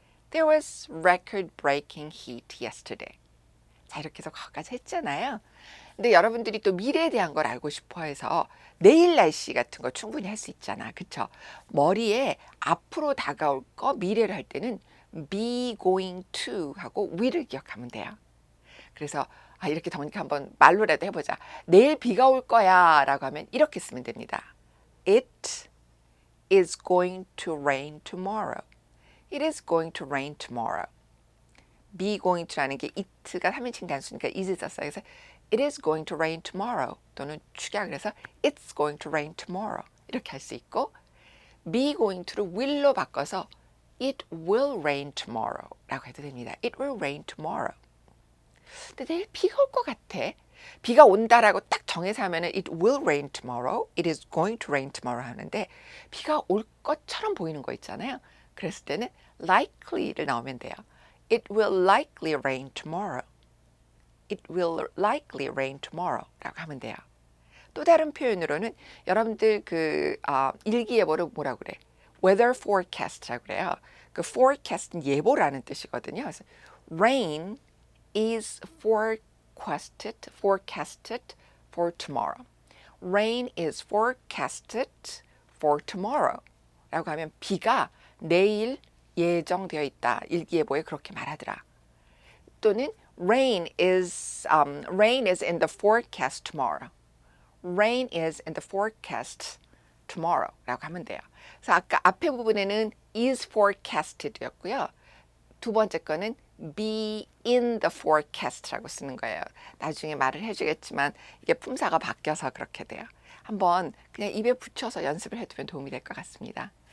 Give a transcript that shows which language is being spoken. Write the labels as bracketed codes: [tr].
[en] There was record-breaking heat yesterday. [ko] 자, 이렇게 해서 거기까지 했잖아요. 근데 여러분들이 또 미래에 대한 걸 알고 싶어 해서 내일 날씨 같은 거 충분히 할 수 있잖아. 그쵸? 머리에 앞으로 다가올 거 미래를 할 때는 be going to 하고 will을 기억하면 돼요. 그래서 이렇게 더우니까 한번 말로라도 해보자. 내일 비가 올 거야 라고 하면 이렇게 쓰면 됩니다. [en] It is going to rain tomorrow. It is going to rain tomorrow. [ko] be going to라는 게 it가 3인칭 단수니까 is 썼어요. 그래서 [en] it is going to rain tomorrow [ko] 또는 축약을 해서 [en] it's going to rain tomorrow [ko] 이렇게 할 수 있고 [en] be going to를 will로 [ko] 바꿔서 [en] it will rain tomorrow [ko] 라고 해도 됩니다. [en] It will rain tomorrow. [ko] 근데 내일 비가 올 것 같아. 비가 온다라고 딱 정해서 하면은 [en] it will rain tomorrow, [ko] it is going to rain tomorrow 하는데 비가 올 것처럼 보이는 거 있잖아요. 그랬을 때는 likely를 넣으면 돼요. [en] It will likely rain tomorrow. It will likely rain tomorrow [ko] 라고 하면 돼요. 또 다른 표현으로는 여러분들 일기예보를 뭐라고 그래? weather forecast라고 그래요. 그 forecast는 예보라는 뜻이거든요. 그래서 [en] rain is forecasted for tomorrow. Rain is forecasted for tomorrow. [ko] 라고 하면 비가 내일 예정되어 있다. 일기예보에 그렇게 말하더라. 또는 [en] rain is in the forecast tomorrow. Rain is in the forecast tomorrow. [ko] 라고 하면 돼요. 그래서 아까 앞에 부분에는 is forecasted였고요. 두 번째 거는 be in the forecast라고 쓰는 거예요. 나중에 말을 해주겠지만 이게 품사가 바뀌어서 그렇게 돼요. 한번 그냥 입에 붙여서 연습을 해두면 도움이 될 것 같습니다.